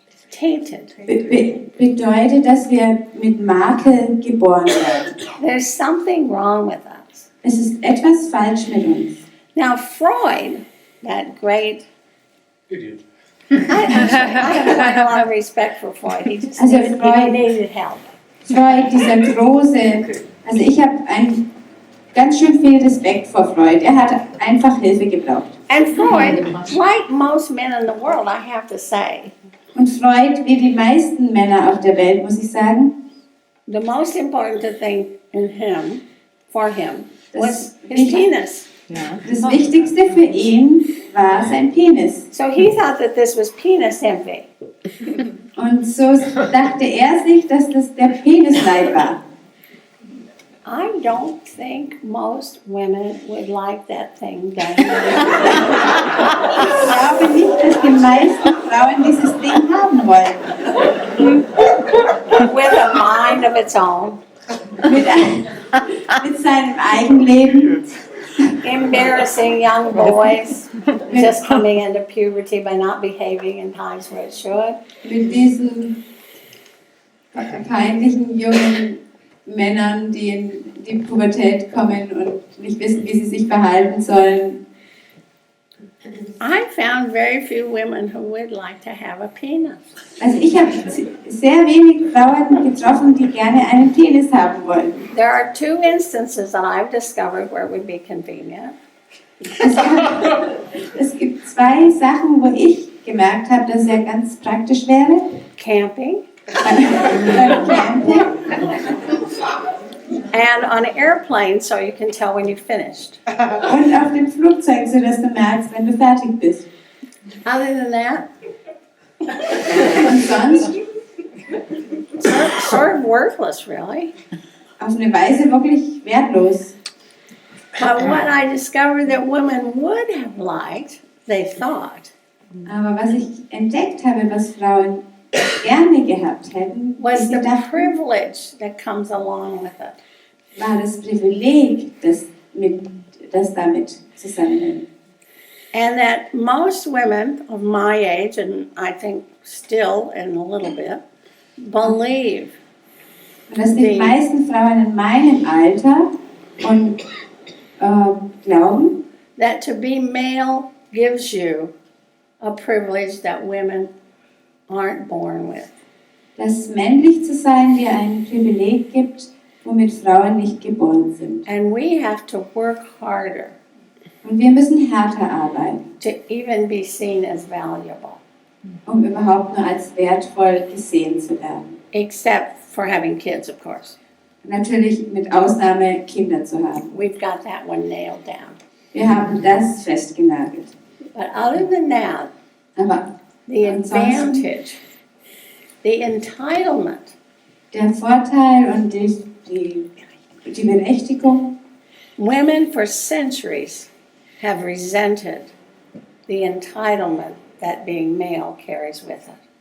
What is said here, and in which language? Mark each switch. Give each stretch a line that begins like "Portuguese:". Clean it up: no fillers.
English: tainted.
German: bedeutet, dass wir mit Makel geboren werden.
English: There's something wrong with us.
German: Es ist etwas falsch mit uns.
English: Now Freud, that great, Idiot. I have quite a lot of respect for Freud. He just
German: Also
English: needed,
German: Freud-
English: he needed help.
German: Freud, dieser große, also ich habe ganz schön viel Respekt vor Freud. Er hat einfach Hilfe gebraucht.
English: And Freud, like most men in the world, I have to say,
German: Und Freud, wie die meisten Männer auf der Welt, muss ich sagen,
English: the most important thing in him, for him, was
German: Das-
English: his penis.
German: das Wichtigste für ihn war sein Penis.
English: So he thought that this was penis envy.
German: Und so dachte er sich, dass das der Penisleid war.
English: I don't think most women would like that thing done.
German: Ich glaube nicht, dass die meisten Frauen dieses Ding haben wollen.
English: With a mind of its own,
German: Mit seinem Eigenleben,
English: embarrassing young boys just coming into puberty by not behaving in times where it should.
German: mit diesen peinlichen jungen Männern, die die Pubertät kommen und nicht wissen, wie sie sich verhalten sollen.
English: I found very few women who would like to have a penis.
German: Also ich habe sehr wenig Frauen getroffen, die gerne einen Penis haben wollen.
English: There are two instances that I've discovered where it would be convenient.
German: Es gibt zwei Sachen, wo ich gemerkt habe, dass er ganz praktisch wäre.
English: Camping
German: Beim Camping
English: and on an airplane so you can tell when you've finished.
German: und auf dem Flugzeug, sodass du merkst, wenn du fertig bist.
English: Other than that,
German: Und sonst
English: sort of worthless, really.
German: auf eine Weise wirklich wertlos.
English: But what I discovered that women would have liked, they thought,
German: Aber was ich entdeckt habe, was Frauen gerne gehabt hätten,
English: was
German: sie
English: the
German: dachten,
English: privilege that comes along with it.
German: war das Privileg, das damit zusammenhängt.
English: And that most women of my age, and I think still in a little bit, believe
German: Und dass die meisten Frauen in meinem Alter und glauben,
English: that to be male gives you a privilege that women aren't born with.
German: dass männlich zu sein dir ein Privileg gibt, womit Frauen nicht geboren sind.
English: And we have to work harder
German: Und wir müssen härter arbeiten,
English: to even be seen as valuable,
German: um überhaupt nur als wertvoll gesehen zu werden.
English: except for having kids, of course.
German: Natürlich mit Ausnahme, Kinder zu haben.
English: We've got that one nailed down.
German: Wir haben das festgenagelt.
English: But other than that,
German: Aber
English: the
German: ansonsten,
English: advantage, the entitlement,
German: der Vorteil und die Berechtigung,
English: women for centuries have resented the entitlement that being male carries with it.